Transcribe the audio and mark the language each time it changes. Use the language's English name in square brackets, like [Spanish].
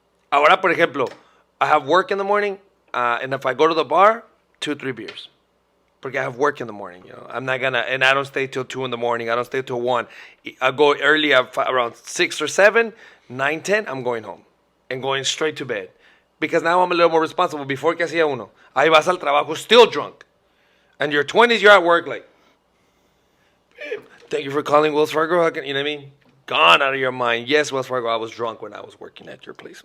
[Spanish] Ahora, por ejemplo, [English] I have work in the morning, and if I go to the bar, 2-3 beers. [Spanish] Porque [English] I have work in the morning, I'm not gonna, and I don't stay till 2 in the morning. I don't stay till 1. I go early around 6 or 7, 9, 10, I'm going home. And going straight to bed. Because now I'm a little more responsible. Before [Spanish] que hacía uno, ahí vas al trabajo [English] still drunk. And your 20s, you're at work like, thank you for calling Wells Fargo. You know what I mean? Gone out of your mind. Yes, Wells Fargo, I was drunk when I was working at your place.